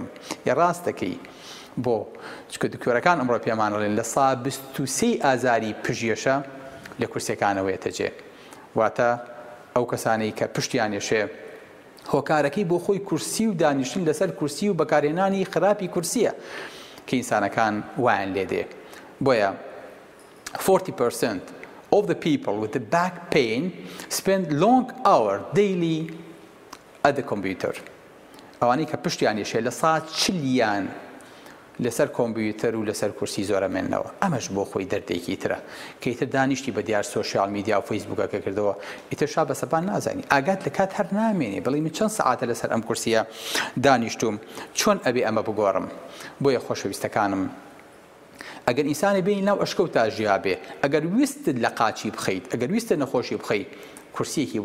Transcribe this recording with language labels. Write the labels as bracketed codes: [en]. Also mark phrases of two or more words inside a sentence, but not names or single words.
[ckb] یا ڕاستەکەی بۆ چکە دکتۆرەکان ئەمڕۆ پێمان ئەڵێن لە سا 23 ئازاری پژێشە لە کورسیەکانەوەیەتە جێ. واتە ئەو کەسانەی کە پشتیان یێشێ هۆکارەکەی بۆ خۆی کورسی و دانیشتن لەسەر کورسی و بەکارهێنانی خراپی کورسیە کە ئینسانەکان وایان لێ دێ. [en] بۆیە 40% of the people with the back pain spend long hours daily at the computer. [ckb] ئەوانەی کە پشتیان یێشێ لە سا 40 لەسەر کۆمپیوتەر و لەسەر کورسی زۆرەمێننەوە ئەمەش بۆ خۆی دەردێکی ترە کە ئیتر دانیشتی بە دیار [en] social media [ckb] و فەیسبووکەکە کردەوە ئیتر شا بە سەپان نازانی ئاگات لە کات هەر نامێنێ بڵێ من چەند سەعاتە لەسەر ئەم کورسیە دانیشتوم چۆن ئەبێ ئەمە بگۆڕم بۆیە خۆشەویستەکانم ئەگەر ئینسانی بینی ناو ئەشکەوتا ژیا بێ ئەگەر ویستت لە قاچی بخەیت ئەگەر ویستە نەخۆشی بخەیت کورسیەکی